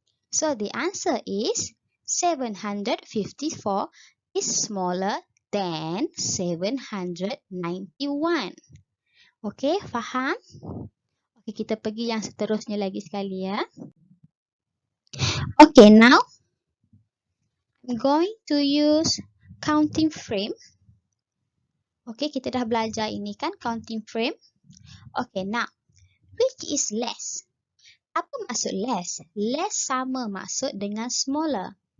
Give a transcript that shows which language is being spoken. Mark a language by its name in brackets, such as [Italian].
[English] So the answer is 754 is smaller than 791. [Malay] Okay, faham? Okay, kita pergi yang seterusnya lagi sekali ya. [English] Okay, now I'm going to use counting frame. Okay, [Malay] kita dah belajar ini kan, [English] counting frame. Okay, now, which is less? [Malay] Apa maksud less? Less sama maksud dengan smaller.